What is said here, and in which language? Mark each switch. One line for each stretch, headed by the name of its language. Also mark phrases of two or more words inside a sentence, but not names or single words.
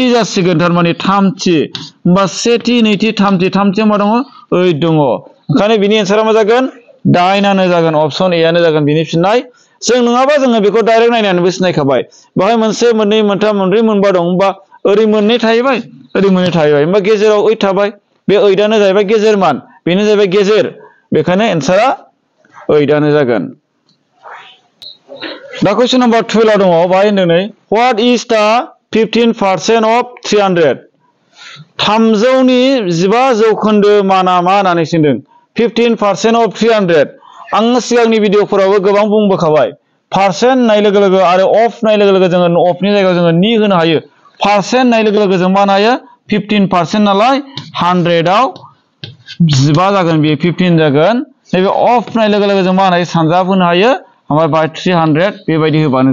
Bodo: जासिगोन थारमाने 3थि होमबा 1थि 2थि 3थि मा दङ 8 दङ ओंखायनो बिनि एन्सारा मा जागोन 8 आनो जागोन
English: option A
Bodo: आनो जागोन बिनि फिननाय जों नङाबा जोङो बेखौ डाइरेक्ट नायनानैबो सिनायखाबाय बाहाय मोनसे मोननै मोनथाम मोनब्रै मोनबा दं होमबा ओरै मोननै थाहैबाय ओरै मोननै थाहैबाय होमबा गेजेराव 8 थाबाय बे 8 आनो जाहैबाय गेजेर मान बेनो जाहैबाय गेजेर बेखायनो एन्सारा 8 आनो जागोन दा
English: question number
Bodo: 12 दङ बाहाय होनदों नै
English: what is the 15% of 300
Bodo: 300 नि 15% माना मा होननानै सोंदों
English: 15% of 300
Bodo: आं सिगांनि भिडिअफोरावबो गोबां बुंबोखाबाय पारसेन्ट नाय लोगो लोगो आरो अफ नाय लोगो लोगो जोङो अफनि जायगायाव जोङो नि होनो हायो पारसेन्ट नाय लोगो लोगो जों मा हायो 15% नालाय 100 आव 15 जागोन बे 15 जागोन नैबे अफ नाय लोगो लोगो जों मा हायो सानजाब होनो हायो ओमफ्राय बाय 300 बेबायदि होबानो